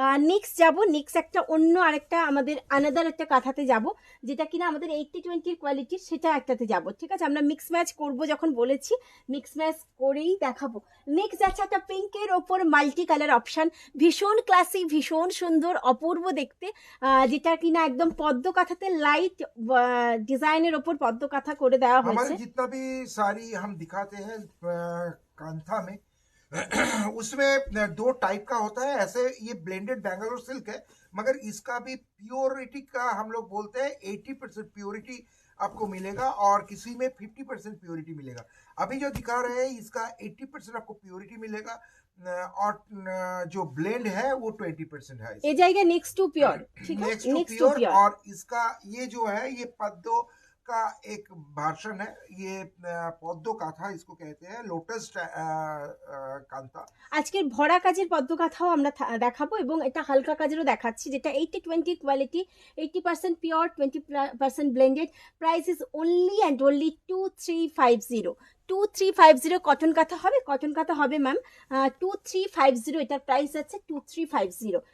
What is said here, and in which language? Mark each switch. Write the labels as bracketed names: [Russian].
[Bangla] Next যাব, next একটা অন্য আরেকটা আমাদের আনাদার একটা কাঁথাতে যাব, যেটা কিনা আমাদের 80-20 কোয়ালিটির, সেটা একটাতে যাব, ঠিক আছে। আমরা মিক্স ম্যাচ করব, যখন বলেছি মিক্স ম্যাচ করেই দেখাবো। নেক্সট যাচ্ছে একটা পিঙ্কের ওপর মাল্টি কালার অপশান, ভীষণ ক্লাসি, ভীষণ সুন্দর, অপূর্ব দেখতে, যেটা কিনা একদম পদ্ম কাঁথাতে লাইট ডিজাইনের ওপর পদ্ম কাঁথা করে দেওয়া হয়েছে। [Hindi] हमारे जितना भी साड़ी हम दिखाते हैं कांथा में उसमें दो टाइप का होता है। ऐसे ये ब्लेंडेड बैंगलोर सिल्क है, मगर इसका भी प्योरिटी का हम लोग बोलते हैं 80% प्योरिटी आपको मिलेगा, और किसी में 50% प्योरिटी मिलेगा। अभी जो दिखा रहे हैं इसका 80% आपको प्योरिटी मिलेगा, और जो ब्लेंड है वो 20% है। ये जाएगा नेक्स्ट टू प्योर, ठीक है, नेक्स्ट टू प्योर। और इसका ये जो है ये पद्दो का एक भाषण है, ये পদ্ম কাঁথা इसको कहते हैं, लोटस কান্তা। [Bangla] আজকের ভরা কাজের পদ্ম কাঁথাও আমরা দেখাবো, এবং এটা হালকা কাজেরও দেখাচ্ছি, যেটা 80-20 quality, 80% pure, 20% blended. Price is only and only 2350। Cotton কাঁথা হবে ম্যাম, 2350 এটার প্রাইস আছে 2350।